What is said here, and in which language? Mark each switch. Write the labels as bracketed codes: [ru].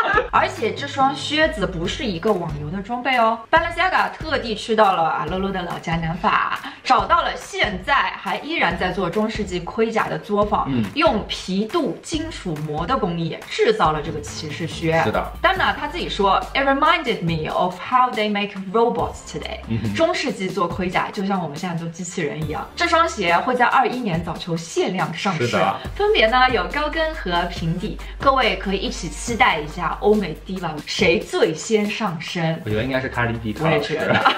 [zh] 而且这双靴子不是一个网游的装备哦。 Balenciaga 特地去到了阿洛洛的老家南法，找到了现在还依然在做中世纪盔甲的作坊，用皮镀金属膜的工艺制造了这个骑士靴。是的， [en] 丹娜 [zh] 他自己说 [en] ，It reminded me of how they make robots today。 [zh] 中世纪做盔甲就像我们现在做机器人一样。这双鞋会在21年早秋限量上市，分别呢有高跟和平底，各位可以一起期待一下欧美diva谁最先上身？我觉得应该是卡莉比。我也觉得。